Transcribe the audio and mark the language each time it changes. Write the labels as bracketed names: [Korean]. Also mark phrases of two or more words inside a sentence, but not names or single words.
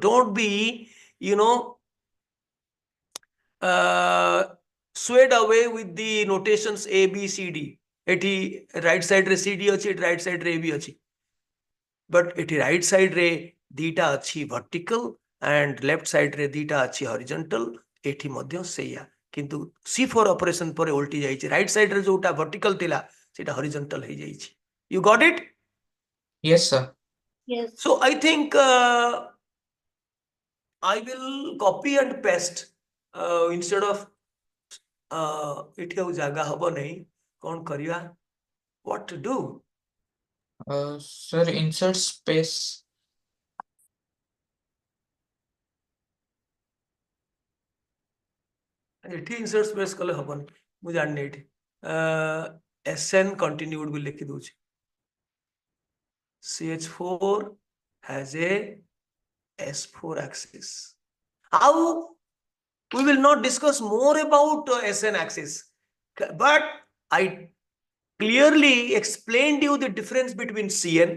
[English] Don't be, swayed away with the notations A, B, C, D. [Odia] Eti [English] right side [Odia] ରେ CD ଅଛି, [English] right side [Odia] ରେ AB ଅଛି. [English] But eti right side [Odia] ରେ ଦିଟା ଅଛି [English] vertical and left side [Odia] ରେ ଦିଟା ଅଛି [English] horizontal. [Odia] ଏଠି ମଧ୍ୟ ସେୟା. କିନ୍ତୁ C4 operation ପରେ ଓଲଟି ଯାଇଛି. [English] Right side [Odia] ରେ ଯୋଉଟା vertical ଥିଲା, ସେଟା horizontal ହୋଇ ଯାଇଛି. [English] You got it? Yes, sir. Yes. So I think I will copy and paste instead of [Odia] ଏଠି ଆଉ ଜାଗା ହବ ନାହିଁ, କଣ କରିବା? [English] What to do? Sir, insert space. [Odia] ଏଠି [English] insert space [Odia] କଲେ ହବନି, ମୁଁ ଜାଣିନି ଏଠି। SN continued ବି ଲେଖି ଦଉଛି। [English] CH4 has a S4 axis. How? We will not discuss more about SN axis, but I clearly explained you the difference between CN.